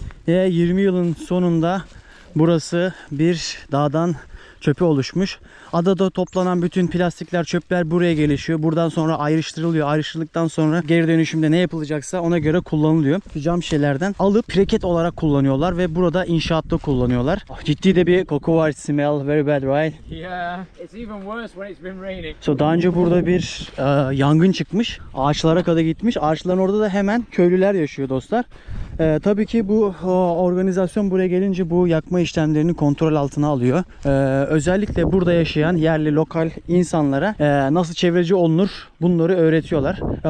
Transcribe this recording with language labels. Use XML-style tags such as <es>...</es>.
<tr>20 yılın sonunda burası bir dağdan çöpe oluşmuş. Adada toplanan bütün plastikler, çöpler buraya gelişiyor. Buradan sonra ayrıştırılıyor. Ayrıştırıldıktan sonra geri dönüşümde ne yapılacaksa ona göre kullanılıyor. Cam şişelerden alıp briket olarak kullanıyorlar ve burada inşaatta kullanıyorlar. Ciddi de bir koku var.</tr> <en>Smell very bad, right? Yeah, it's even worse when it's been raining.</en> <tr>So daha önce burada bir yangın çıkmış. Ağaçlara kadar gitmiş. Ağaçların orada da hemen köylüler yaşıyor dostlar. Tabii ki bu organizasyon buraya gelince bu yakma işlemlerini kontrol altına alıyor. Özellikle burada yaşayan yerli lokal insanlara nasıl çevreci olunur bunları öğretiyorlar.</tr>